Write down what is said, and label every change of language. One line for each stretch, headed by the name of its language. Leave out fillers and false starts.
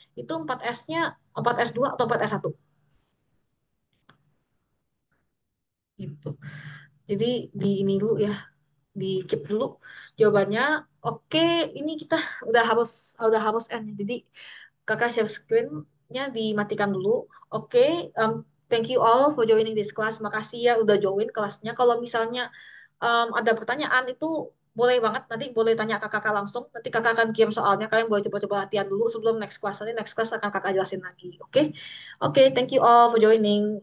Indonesian: Itu 4S-nya 4S2 atau 4S1. Gitu. Jadi di ini dulu ya, di keep dulu jawabannya. Oke, ini kita udah harus end. Jadi kakak share screen-nya dimatikan dulu.
English: Oke, thank you all for joining this class.
Indonesian: Makasih ya udah join kelasnya. Kalau misalnya ada pertanyaan itu boleh banget. Nanti boleh tanya ke kakak langsung. Nanti kakak akan kirim soalnya. Kalian boleh coba-coba latihan dulu sebelum
English: next class.
Indonesian: Nanti next class akan kakak jelasin lagi.
English: Oke, oke, thank you all for joining.